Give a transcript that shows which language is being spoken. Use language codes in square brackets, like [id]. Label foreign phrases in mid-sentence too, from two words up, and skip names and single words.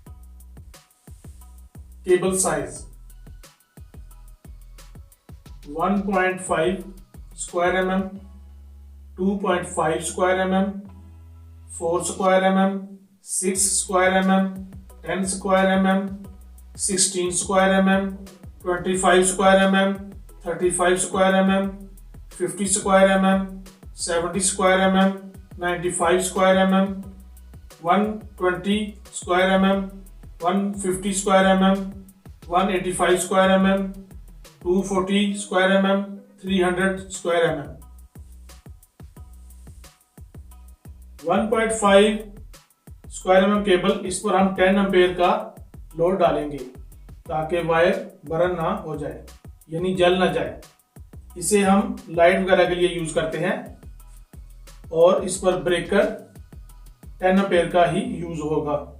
[en] cable size 1.5 square mm, 2.5 square mm, 4 square m m, 6 square mm, 10 square mm, 16 square mm, 25 square mm, 35 square mm, 50 square mm, 70 square mm, 95 square mm, 120 square mm, 150 square mm, 185 square mm, 240 square mm, 300 square mm. [ur] 1.5 square mm کیبل، اس پر ہم 10 امپیئر کا لوڈ ڈالیں گے تاکہ وائر برن نہ ہو جائے، یعنی جل نہ جائے۔ اسے ہم لائٹ وغیرہ کے لیے یوز کرتے ہیں اور اس پر بریکر 10 امپیئر کا ہی یوز ہوگا۔